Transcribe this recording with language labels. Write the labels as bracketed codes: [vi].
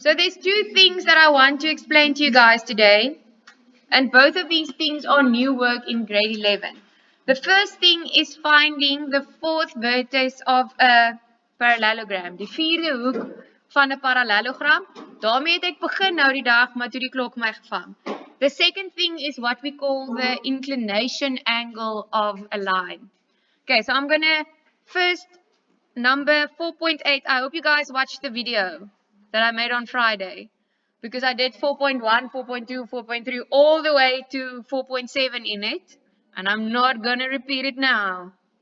[en] So there's two things that I want to explain to you guys today. And both of these things are new work in grade 11. The first thing is finding the fourth vertex of a parallelogram. [af] Die vierde hoek van 'n parallelogram. Daarmee het ek begin nou die dag, maar toe die klok my gevang. [en] The second thing is what we call the inclination angle of a line. Okay, so I'm going to first number 4.8. I hope you guys watched the video that I made on Friday, because I did 4.1, 4.2, 4.3, all the way to 4.7 in it, and I'm not going to repeat it now.